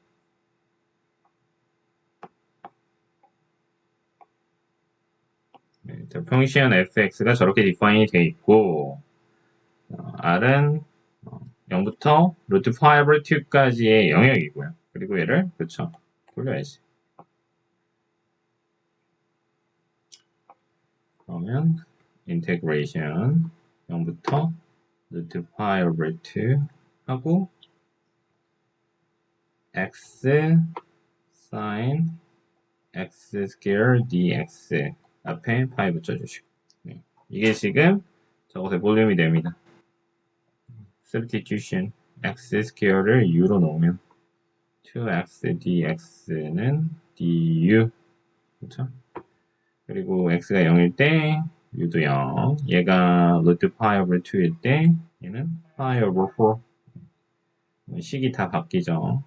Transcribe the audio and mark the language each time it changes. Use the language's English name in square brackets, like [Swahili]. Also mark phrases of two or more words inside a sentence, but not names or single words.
[Korean] 네, 평시한 fx가 저렇게 디파인이 돼 있고 r은 0부터 루트 5 2까지의 영역이고요. 그리고 얘를 그쵸 돌려야지. 그러면 인테그레이션 0부터 루트 5 2 하고 [English] x sin x square dx [Korean] 앞에 파이 붙여주시고 네. 이게 지금 저것의 볼륨이 됩니다. [English] substitution x square [Korean] 를 u로 넣으면 2x dx는 du 그렇죠? 그리고 x가 0일 때 u도 0 얘가 루트 파이 over 2일 때 얘는 파이 over 4 식이 다 바뀌죠.